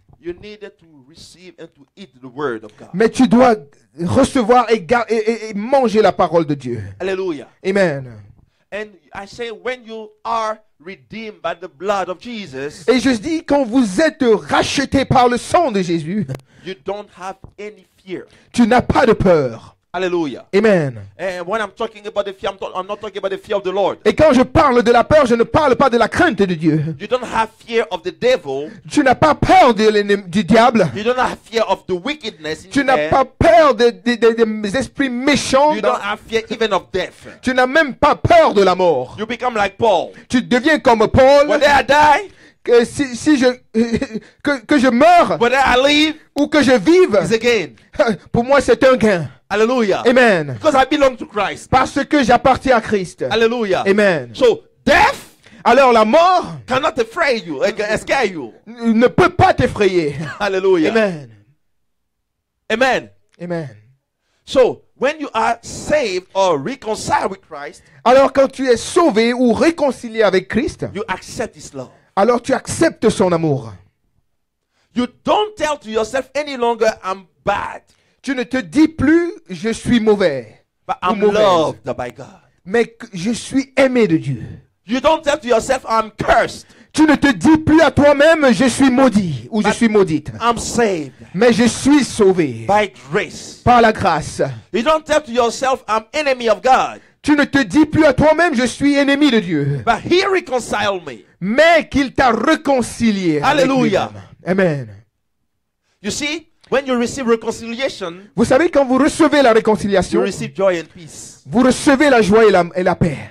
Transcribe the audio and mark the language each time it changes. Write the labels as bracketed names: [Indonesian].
[English] you needed to receive and to eat the word of God. [French] mais tu dois recevoir et manger la parole de Dieu. [English] Hallelujah. Amen. And I say, when you are redeemed by the blood of Jesus, [French] Et je dis, quand vous êtes rachetés par le sang de Jésus, [English] you don't have any fear. [French] tu n'as pas de peur. [English] Hallelujah. Amen. And when I'm talking about the fear, I'm not talking about the fear of the Lord. [French] Et quand je parle de la peur, je ne parle pas de la crainte de Dieu. [English] You don't have fear of the devil. [French] Tu n'as pas peur du diable. [English] You don't have fear of the wickedness in [French] Tu [English] the [French] n'as [English] air. [French] pas peur des esprits méchants. [English] You don't have fear even of death. [French] Tu n'as même pas peur de la mort. [English] You become like Paul. [French] Tu deviens comme Paul. [English] Whether I die, [French] Que si je que je meure [English] whether I live, [French] ou que je vive, [English] is a gain. [French] pour moi c'est un gain. [English] Hallelujah. Amen. Because I belong to Christ. [French] Parce que j'appartiens à Christ. [English] Hallelujah. Amen. So death [French] Alors la mort [English] cannot afraid you, scare you. [French] ne peut pas t'effrayer. [English] Hallelujah. Amen. Amen. Amen. So when you are saved or reconciled with Christ, [French] Alors quand tu es sauvé ou réconcilié avec Christ, [English] you accept His love. [French] alors tu acceptes son amour. [English] You don't tell to yourself any longer, I'm bad, [French] Tu ne te dis plus je suis mauvais, [English] but [French] ou [English] I'm [French] mauvaise, [English] loved by God. [French] mais que je suis aimé de Dieu. [English] You don't tell to yourself, I'm cursed, [French] Tu ne te dis plus à toi-même je suis maudit ou je suis maudite, [English] I'm saved [French] mais je suis sauvé [English] by grace. [French] par la grâce. [English] You don't tell to yourself, I'm enemy of God, [French] Tu ne te dis plus à toi-même je suis ennemi de Dieu, [English] but He reconciled me. [French] mais qu'il t'a réconcilié. avec Alléluia. lui-même. Amen. [English] You see, when you receive reconciliation, [French] Vous savez, quand vous recevez la [English] you [French] réconciliation, [English] receive joy and peace. [French] vous recevez la joie et la paix.